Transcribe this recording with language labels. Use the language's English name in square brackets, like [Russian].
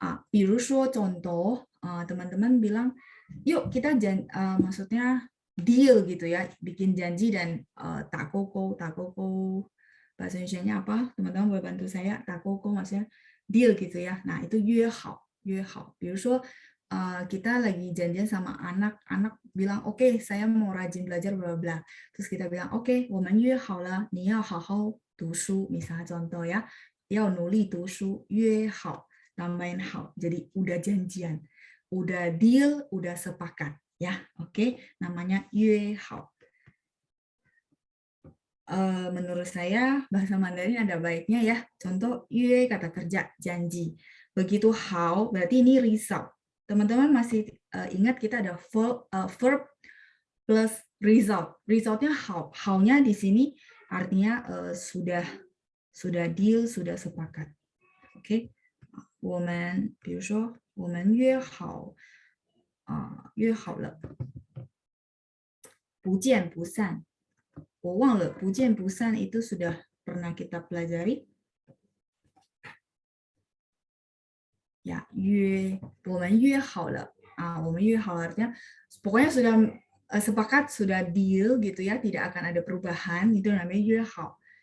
[Indonesian] 比如说 contoh, teman-teman bilang yuk kita maksudnya deal gitu ya, bikin janji dan takoko bahasa Indonesianya apa, teman-teman boleh bantu saya, takoko maksudnya deal gitu ya. Nah itu 约好, 比如说kita lagi janjian sama anak bilang oke, saya mau rajin belajar bla bla. Terus kita bilang oke, [Chinese] 我们约好了，你要好好读书 [Indonesian] misalnya contoh ya. [Chinese] 要努力读书，约好 [Indonesian] tambahin [Chinese] 好. [Indonesian] Jadi udah janjian, udah deal, udah sepakat ya. Oke, namanya 约好. Menurut saya bahasa Mandarin ada baiknya ya. Contoh 约 kata kerja, janji. Begitu 好 berarti ini result. Teman-teman masih ingat kita ada verb plus result. Resultnya 好. 好nya di sini artinya sudah deal, sudah sepakat. Oke. [Chinese] 我们比如说我们约好约好了，不见不散。我忘了不见不散 [Indonesian] itu sudah pernah kita pelajari. Ya, [Chinese] 我们约好了我们约好了 [Indonesian] artinya pokoknya sudah sepakat, sudah deal gitu ya, tidak akan ada perubahan, itu namanya 约好.